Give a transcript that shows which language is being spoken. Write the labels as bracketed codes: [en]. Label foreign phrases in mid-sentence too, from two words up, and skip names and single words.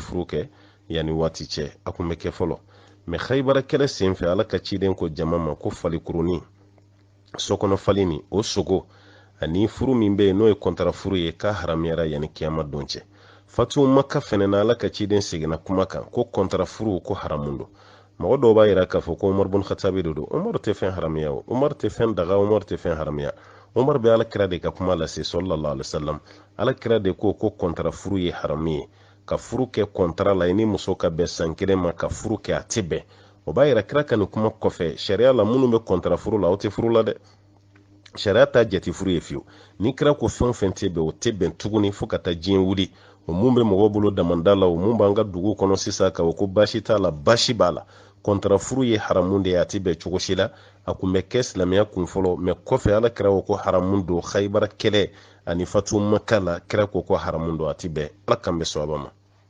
[bm] furu kɛ yanni waati cɛ a kun bɛ kɛ fɔlɔ mais Khaybara kɛlɛ senfɛ ala ka ciden ko jama ma ko falikurunin sokɔnɔ fali ni o sogo ani furu min bɛ yen n'o ye kɔntara furu ye k'a haramuyara yanni kiyama don cɛ fatu maka fɛnɛ na ala ka ciden seginna kuma kan ko kɔntara furu ko haramun don mɔgɔ dɔw b'a yira k'a fɔ ko Umar bun Khattabi de don Umar tɛ fɛn haramuya o Umar tɛ fɛn daga Umar tɛ fɛn haramuya Umar bɛ alakira de ka kuma lase [ar] صلى الله عليه وسلم [bm] alakira de ko kɔntara furu ye haramu ye ka furu kɛ kɔntara la i ni muso ka bɛn san kelen ma ka furu kɛ a tɛ bɛn o b'a yira kira ka nin kuma kɔfɛ sariya la minnu bɛ kɔntara furu la o tɛ furu la dɛ sariya t'a jate furu ye fiyewu ni kira ko fɛn o fɛn tɛ bɛn o tɛ bɛn tuguni fo ka taa diɲɛ wuli o mun bɛ mɔgɔ bolo damanda la o mun b'an ka dugu kɔnɔ sisan ka o ko baasi t'a la baasi b'a la kɔntara furu ye haramu de ye a tɛ bɛn cogo si la a kun bɛ kɛ silamɛya kun fɔlɔ mɛ kɔfɛ ala kira ko haramu don Khaybara kɛlɛ ani fatu maka la kira ko haramu don a tɛ bɛn ala kan bɛ sɔn ma